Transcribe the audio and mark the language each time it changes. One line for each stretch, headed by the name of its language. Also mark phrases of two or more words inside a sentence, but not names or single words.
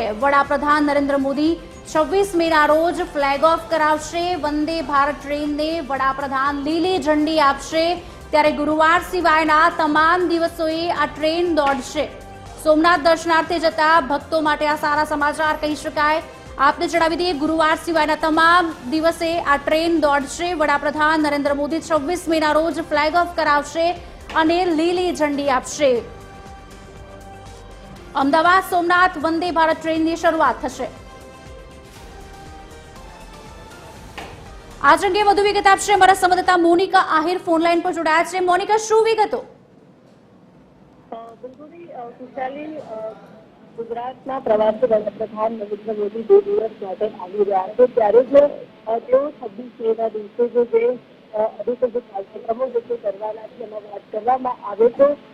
Gujarati: વડાપ્રધાન નરેન્દ્ર મોદી 26 મેના રોજ
English: flag off
Gujarati: કરાવશે। વંદે ભારત ટ્રેનને વડાપ્રધાન લીલી ઝંડી આપશે, ત્યારે ગુરુવાર સિવાયના તમામ દિવસોએ આ ટ્રેન દોડશે। સોમનાથ દર્શનાર્થે જતા ભક્તો માટે આ સારા સમાચાર કહી શકાય। આપને જણાવી દઈએ, ગુરુવાર સિવાયના તમામ દિવસે આ ટ્રેન દોડશે। વડાપ્રધાન નરેન્દ્ર મોદી 26 મેના રોજ
English: flag off
Gujarati: કરાવશે અને લીલી ઝંડી આપશે। અમદાવાદ સોમનાથ વંદે ભારત ટ્રેનની શરૂઆત થશે। આજ અંગે વધુ વિગત આપશે અમારા સંવાદદાતા મોનિકા આહિર
English: phone line
Gujarati: પર જોડાયા છે। મોનિકા, શું વિગતો? ગુજરાતના પ્રવાસી વડાપ્રધાન નરેન્દ્ર મોદી 2 દિવસ માટે આવી રહ્યા છે, ત્યારે જ તેઓ 26 મેના દિવસે જે અધિકૃત કાર્યક્રમો જે કરવાના છે એમાં વાત કરવામાં આવે તો